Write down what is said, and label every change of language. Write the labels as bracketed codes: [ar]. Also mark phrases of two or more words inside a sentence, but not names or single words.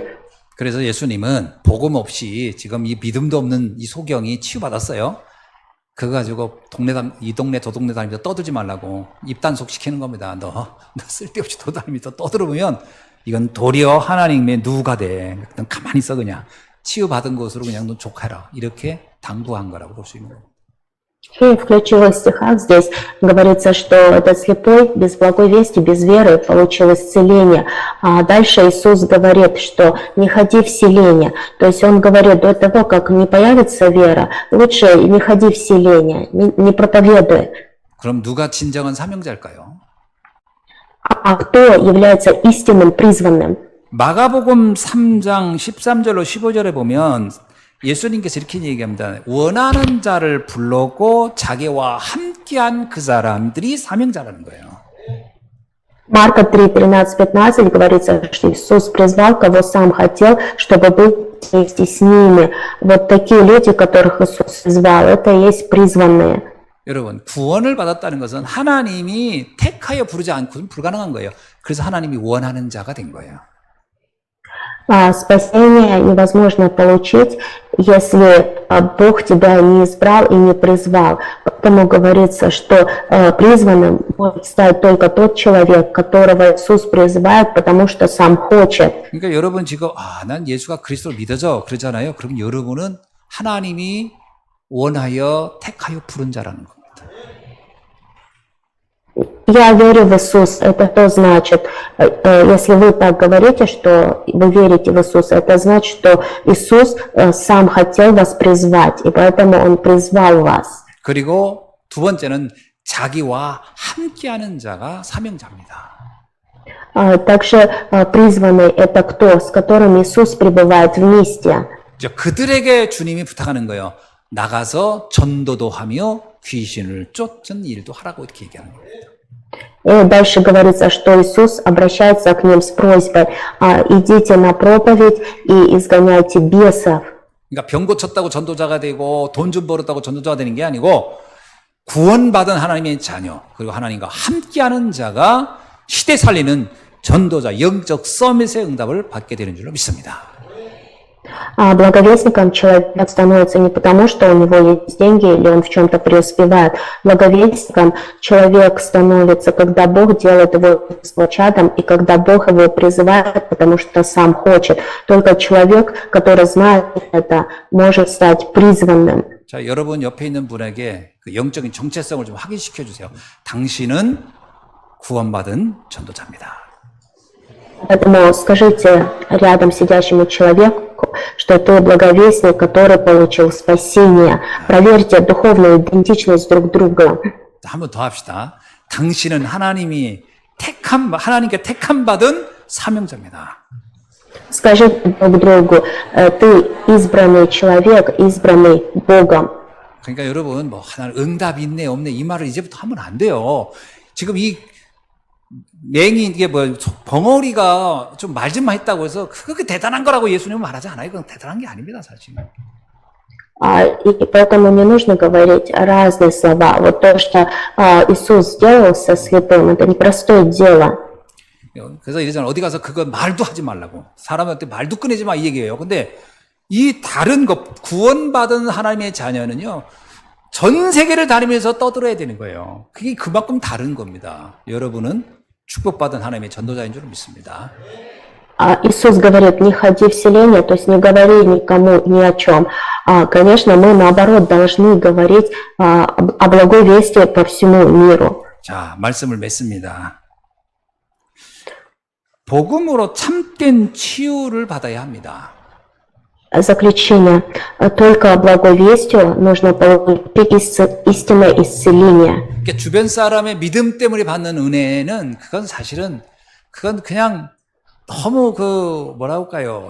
[ko] 그래서 예수님은 복음 없이 지금 이 믿음도 없는 이 소경이 치유받았어요. 그거 가지고 이 동네 저 동네 다니면서 떠들지 말라고 입단속 시키는 겁니다. 너 쓸데없이 돌아다니면서 떠들으면 이건 도리어 하나님의 누가 돼. 넌 가만히 있어 그냥. 치유받은 것으로 그냥 넌 족해라. 이렇게 당부한 거라고 볼 수 있는 겁니다. [ru] И в ключевых стихах здесь говорится, что этот слепой без благой вести, без веры получил исцеление. А дальше Иисус говорит, что не ходи в селение. То есть Он говорит, до того, как не появится вера, лучше не ходи в селение, не проповедуй. [ko] 그럼 누가 진정한 사명자일까요? [ru] А кто является истинным призванным? [ko] 마가복음 3장 13절로 15절에 보면 예수님께서 이렇게 얘기합니다. 원하는 자를 불렀고 자기와 함께한 그 사람들이 사명자라는 거예요. [ru] Марка 3, 13, 15 говорится, что Иисус призвал, кого сам хотел, чтобы быть вместе с ними. Вот такие люди, которых Иисус призвал, это и есть призванные. [ko] 여러분, 구원을 받았다는 것은 하나님이 택하여 부르지 않고는 불가능한 거예요. 그래서 하나님이 원하는 자가 된 거예요. [ru] Спасение невозможно получить, если Бог тебя не избрал и не призвал. Поэтому говорится, что призванным может стать только тот человек, которого Иисус призывает, потому что сам хочет. [ko] 그러니까 여러분 지금 난 예수가 그리스도를 믿어져 그러잖아요. 그럼 여러분은 하나님이 원하여 택하여 부른 자라는 겁니다. [ru] Я верю в Иисус, это то значит, если вы так говорите, что вы верите в Иисуса, это значит, что Иисус сам хотел вас призвать, и поэтому Он призвал вас. [ko] 그리고 두 번째는 자기와 함께하는 자가 사명자입니다. [ru] Также призванный это кто? С которым Иисус пребывает вместе. [ko] 그들에게 주님이 부탁하는 거예요. 나가서 전도도 하며 귀신을 쫓은 일도 하라고 이렇게 얘기하는 겁니다. [ru] И дальше говорится, что Иисус обращается к ним с просьбой: идите на проповедь и изгоняйте бесов. [ko] 그러니까 병 고쳤다고 전도자가 되고 돈 좀 벌었다고 전도자가 되는 게 아니고 구원받은 하나님의 자녀 그리고 하나님과 함께하는 자가 시대 살리는 전도자 영적 서밋의 응답을 받게 되는 줄로 믿습니다. [ru] Благовестником человек становится не потому, что у него есть деньги или он в чем-то преуспевает. Благовестником человек становится, когда Бог делает его чадом и когда Бог его призывает, потому что сам хочет. Только человек, который знает это, может стать призванным. [ko] 자, 여러분 옆에 있는 분에게 그 영적인 정체성을 좀 확인시켜 주세요. 당신은 구원받은 전도자입니다. [ru] Поэтому скажите рядом сидящему человеку, что ты благовестник, который получил спасение. Проверьте духовную идентичность друг друга. [ko] 한 번 더 합시다. 당신은 하나님께 택함 받은 사명자입니다. [ru] Скажите друг другу, ты избранный человек, избранный Богом. [ko] 그러니까 여러분 하나 응답이 있네 없네 이 말을 이제부터 하면 안 돼요. 지금 이 맹이 이게 벙어리가 좀 말 좀 했다고 해서 그게 대단한 거라고 예수님은 말하지 않아요. 그건 대단한 게 아닙니다, 사실. [ru] И поэтому не нужно говорить разные слова. Вот то, что Иисус сделал со слепым, это непростое дело. [ko] 그래서 이러잖아요. 어디 가서 그거 말도 하지 말라고. 사람한테 말도 꺼내지 마 이 얘기예요. 근데 이 다른 것 구원받은 하나님의 자녀는요. 전 세계를 다니면서 떠들어야 되는 거예요. 그게 그만큼 다른 겁니다. 여러분은 축복받은 하나님의 전도자인 줄 믿습니다. [ru] Иисус говорит, не ходи в селение, то есть не говори никому ни о чем. Конечно, мы наоборот должны говорить о благой вести по всему миру. [ko] 자, 말씀을 맺습니다. 복음으로 참된 치유를 받아야 합니다. [ru] Заключение. Только благой вестью нужно получить истинное исцеление. [ko] 그러니까 주변 사람의 믿음 때문에 받는 은혜는 그건 사실은 그건 그냥 너무 뭐라고 할까요?